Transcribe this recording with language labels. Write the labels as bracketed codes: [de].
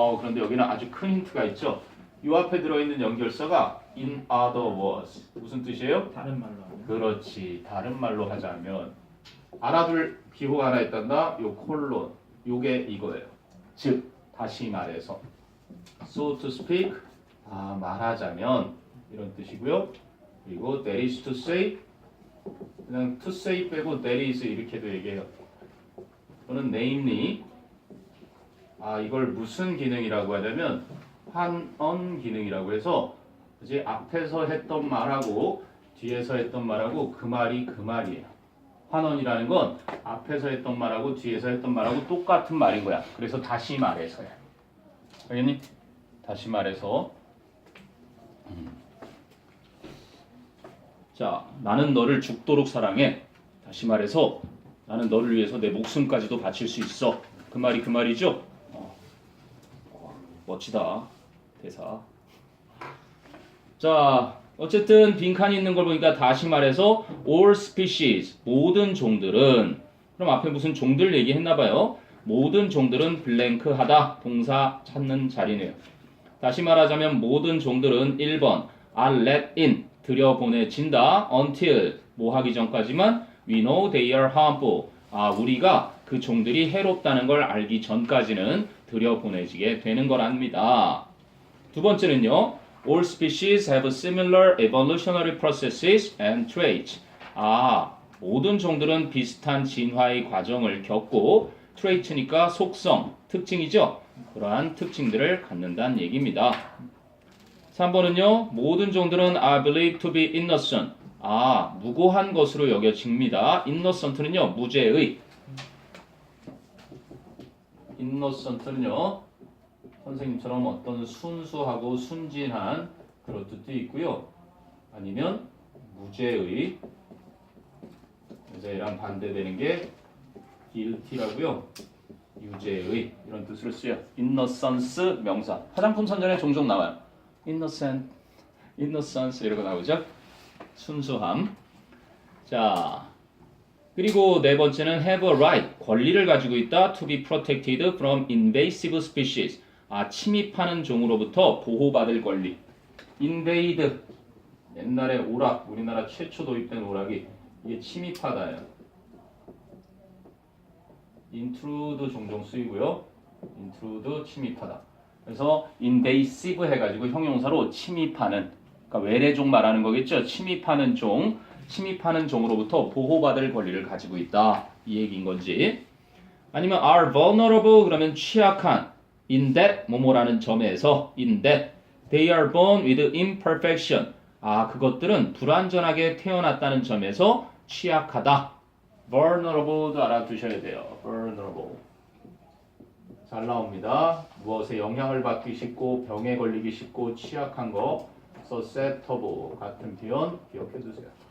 [ko] 그런데 여기는 아주 큰 힌트가 있죠. 이 앞에 들어있는 연결사가 [en] in other words. [ko] 무슨 뜻이에요? 다른 말로 하면. 그렇지. 다른 말로 하자면 알아둘 기호가 하나 있단다. 요 콜론. 요게 이거예요. 즉 다시 말해서 [en] so to speak [ko] 말하자면 이런 뜻이고요. 그리고 [en] that is to say [ko] 그냥 to say 빼고 that is 이렇게도 얘기해요. 또는 namely 이걸 무슨 기능이라고 하냐면 환언 기능이라고 해서 이제 앞에서 했던 말하고 뒤에서 했던 말하고 그 말이 그 말이에요. 환언이라는 건 앞에서 했던 말하고 뒤에서 했던 말하고 똑같은 말인 거야. 그래서 다시 말해서야. 알겠니? 다시 말해서 자, 나는 너를 죽도록 사랑해. 다시 말해서 나는 너를 위해서 내 목숨까지도 바칠 수 있어. 그 말이 그 말이죠? 멋지다. 대사. 자, 어쨌든 빈칸이 있는 걸 보니까 다시 말해서 [en] all species, [ko] 모든 종들은 그럼 앞에 무슨 종들 얘기했나 봐요. 모든 종들은 블랭크하다. 동사 찾는 자리네요. 다시 말하자면 모든 종들은 1번 [en] are let in, [ko] 들여보내진다. [en] until, [ko] 뭐 하기 전까지만 [en] we know they are harmful. [ko] 우리가 그 종들이 해롭다는 걸 알기 전까지는 들여보내지게 되는 거랍니다. 두 번째는요. [en] All species have similar evolutionary processes and traits. [ko] 모든 종들은 비슷한 진화의 과정을 겪고 trait니까 속성, 특징이죠. 그러한 특징들을 갖는다는 얘기입니다. 3번은요. 모든 종들은 [en] are believed to be innocent. [ko] 무고한 것으로 여겨집니다. innocent는요. 무죄의. innocent는요. 선생님처럼 어떤 순수하고 순진한 그런 뜻도 있고요. 아니면 무죄의. 무죄랑 반대되는 게 guilty라고요. 유죄의 이런 뜻으로 쓰여. innocence 명사. 화장품 선전에 종종 나와요. innocence 이러고 나오죠. 순수함. 자, 그리고 네 번째는 [en] have a right, [ko] 권리를 가지고 있다. [en] to be protected from invasive species. [ko] 침입하는 종으로부터 보호받을 권리. invade, 옛날에 오락, 우리나라 최초 도입된 오락이 이게 침입하다예요. intrude 종종 쓰이고요. intrude 침입하다. 그래서 invasive 해가지고 형용사로 침입하는, 그러니까 외래종 말하는 거겠죠. 침입하는 종으로부터 보호받을 권리를 가지고 있다. 이 얘기인 건지. 아니면 [en] are vulnerable [ko] 그러면 취약한 [en] in that [ko] 뭐뭐라는 점에서 [en] in that they are born with imperfection. [ko] 그것들은 불완전하게 태어났다는 점에서 취약하다. vulnerable도 알아두셔야 돼요. vulnerable. 잘 나옵니다. 무엇에 영향을 받기 쉽고 병에 걸리기 쉽고 취약한 거 susceptible 같은 표현 기억해 두세요.